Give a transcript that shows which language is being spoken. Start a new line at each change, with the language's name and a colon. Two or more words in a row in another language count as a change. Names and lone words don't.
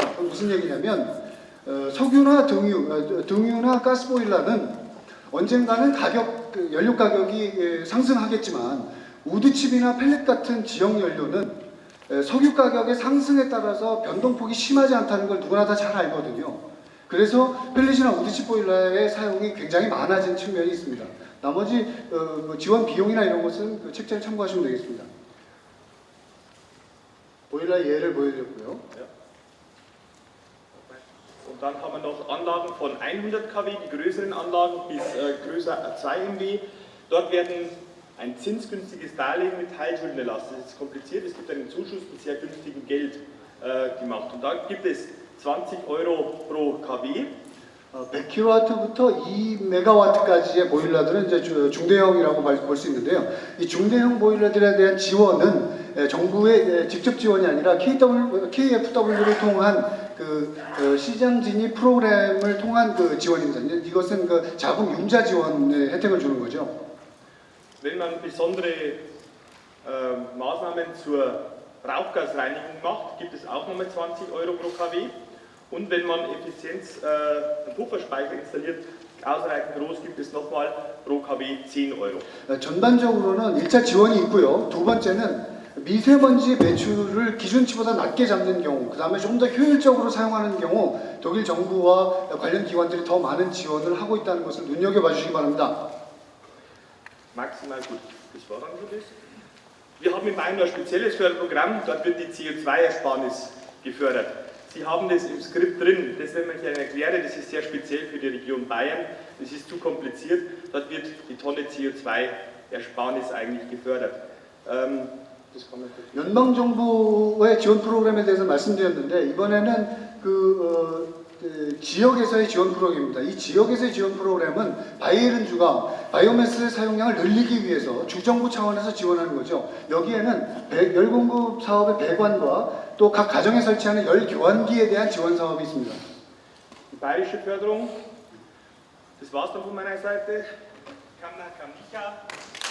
Korean: 무슨 얘기냐면 석유나 등유나 가스 보일러는 언젠가는 연료 가격이 상승하겠지만 우드칩이나 펠릿 같은 지역 연료는 석유 가격의 상승에 따라서 변동폭이 심하지 않다는 걸 누구나 다 잘 알거든요. 그래서 펠릿이나 우드칩 보일러의 사용이 굉장히 많아진 측면이 있습니다. 나머지 지원 비용이나 이런 것은 그 책자를 참고하시면 되겠습니다. 보일러 예를 보여드렸고요.
German: Und dann haben wir noch Anlagen von 100 kW, die größeren Anlagen bis größer 2 MW. Dort werden ein zinsgünstiges Darlehen mit Teilschuldenerlass. Das ist kompliziert, es gibt einen Zuschuss mit sehr günstigem Geld gemacht. Und da gibt es 20 Euro pro kW.
Korean: 100kW부터 2MW까지의 보일러들은 이제 중대형이라고 볼 수 있는데요. 이 중대형 보일러들에 대한 지원은 정부의 직접 지원이 아니라 KFW를 통한 시장 진입 프로그램을 통한 지원입니다. 이것은 자금 융자 지원의 혜택을 주는 거죠.
German: Wenn man besondere Maßnahmen zur Rauchgasreinigung macht, gibt es auch nochmal 20 Euro pro kW. Und wenn man Pufferspeicher installiert, ausreichend groß, gibt es nochmal pro kW 10 Euro.
Korean: 전반적으로는 1차 지원이 있고요. 두 번째는 미세먼지 배출을 기준치보다 낮게 잡는 경우, 그 다음에 좀 더 효율적으로 사용하는 경우 독일 정부와 관련 기관들이 더 많은 지원을 하고 있다는 것을 눈여겨봐 주시기 바랍니다.
German: Maximal gut, das war dann so das. Wir haben in Bayern ein spezielles Förderprogramm, dort wird die CO2-Ersparnis gefördert. Sie haben das im Skript drin, das, wenn ich Ihnen erkläre, das ist sehr speziell für die Region Bayern, das ist zu kompliziert, dort wird die Tonne CO2-Ersparnis eigentlich gefördert.
Korean: 연방정부의 지원 프로그램에 대해서 말씀드렸는데, 이번에는 지역에서의 지원 프로그램입니다. 이 지역에서의 지원 프로그램은 바이에른주가 바이오매스 사용량을 늘리기 위해서 주정부 차원에서 지원하는 거죠. 여기에는 열공급 사업의 배관과 또 각 가정에 설치하는 열 교환기에 대한 지원 사업이 있습니다.
German: Die bayerische Förderung, das war's dann von meiner Seite. Kamna, Kamnika.